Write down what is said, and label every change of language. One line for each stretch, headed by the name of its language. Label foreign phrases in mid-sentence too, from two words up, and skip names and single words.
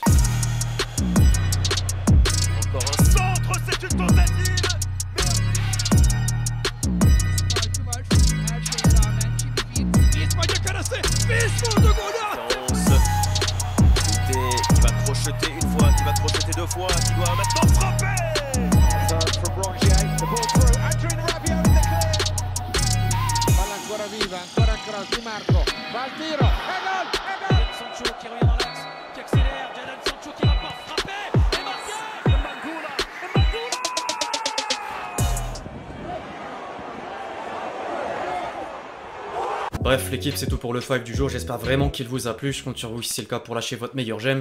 French: Encore un centre, c'est une tentative. Qui va crocheter une fois, qui va crocheter deux fois, qui doit maintenant frapper.
Italian: Palla ancora viva, ancora cross di Marco, va al tiro, e gol, e gol!
French: Sancho qui revient dans l'axe, qui accélère, Jadon Sancho qui va pas frapper, et marqué. Bref, l'équipe, c'est tout pour le 5 du jour. J'espère vraiment qu'il vous a plu. Je compte sur vous si c'est le cas pour lâcher votre meilleur j'aime.